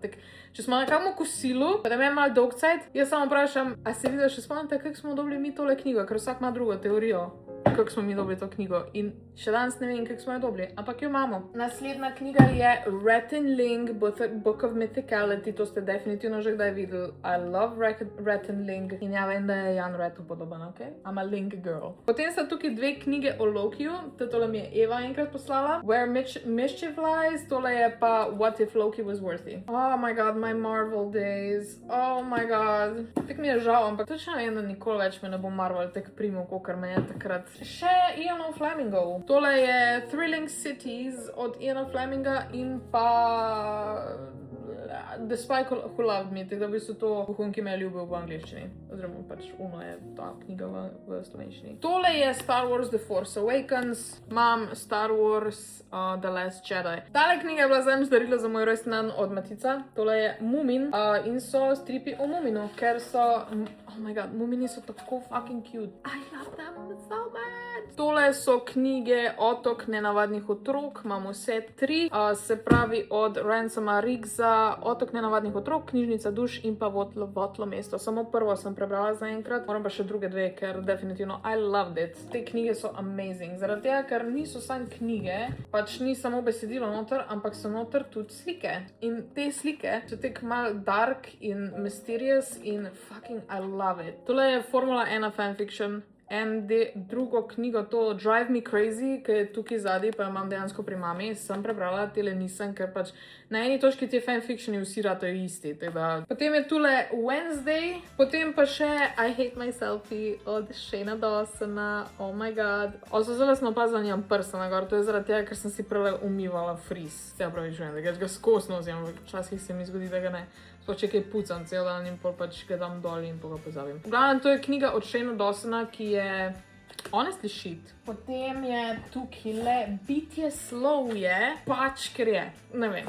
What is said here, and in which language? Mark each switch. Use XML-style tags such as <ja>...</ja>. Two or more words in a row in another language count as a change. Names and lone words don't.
<sl>Tak, če smo na kakmu kosilu, pa da me je malo dolg cajt, jaz samo vprašam, a se videla še spomnite, kako smo dobili mi tole knjigo, ker vsak ima drugo teorijo, kako smo mi dobili to knjigo. In še danes ne vem, kako smo jo dobili, ampak jo imamo. Naslednja knjiga je Rhett and Link, Book of Mythicality, to ste definitivno že kdaj videli.</sl> <en>I love</en> <sl>Rhett and Link in ja vem, da je Jan Rhettu podoben, ok?</sl> <en>I'm a Link girl.</en> <sl>Potem sta tukaj 2 knjige o Lokiju, tole mi je Eva enkrat poslala. Where Mischief Lies, tole je pa What if Loki was worthy.</sl> <en>Oh my god, my Marvel days. Oh my god.</en> <sl>Tak mi je žal, ampak točno vem, da nikoli več me ne bo Marvel tak primil, kakor me je takrat. Še Ian Flemingov. Tole je Thrilling Cities od Iana Fleminga in pa The Spy Who Loved Me, tako da v bistvu to Vohun, ki me je ljubil v angleščini. Oziroma pač uno je ta knjiga v slovenščini. Tole je Star Wars The Force Awakens, imam Star Wars The Last Jedi. Tale knjiga je bila zadnjič darila za moj rojstni dan od Matica. Tole je Mumin in so stripi o Muminu, ker so,</sl> <en>oh my god,</en> <sl>Mumini so tako</sl> <en>fucking cute. I love them so much.</en> <sl>Tole so knjige Otok nenavadnih otrok, imamo vse 3, se pravi od Ransoma Riggsa, Otok nenavadnih otrok, Knjižnica duš in pa Votlo mesto. Samo prvo sem prebrala zaenkrat, moram pa še druge 2, ker definitivno</sl> <en>I loved it.</en> <sl>Te knjige so amazing, zaradi tega, ker niso samo knjige, pač ni samo besedilo noter, ampak so noter tudi slike. In te slike so tek mal dark in mysterious in</sl> <en>fucking I love it.</en> <sl>Tole je Formula 1 fanfiction. drugo knjigo, to Drive Me Crazy, ki je tukaj zadaj, pa jo imam dejansko pri mami, sem prebrala, tele nisem, ker pač na eni točki te fanfictioni vsi ratajo isti. Teda. Potem je tule Wednesday, potem pa še I Hate Myselfie od Shana Dawsona,</sl> <en>oh my god.</en> <sl>Zelo sem opazila, nimam prsta na gor, to je zaradi tega, ker sem si prele umivala frizz. Se opravičujem, da ga skos nosim, včasih se mi zgodi, da ga ne. Sploh če kaj pucam cel dan in pol pač ga dam dol in pol ga pozabim. V glavnem, to je knjiga od Shana Dawsona, ki je</sl> <en>honestly shit.</en> <sl>Potem je tukaj Bitje slov je, pač ker je, ne vem.</sl>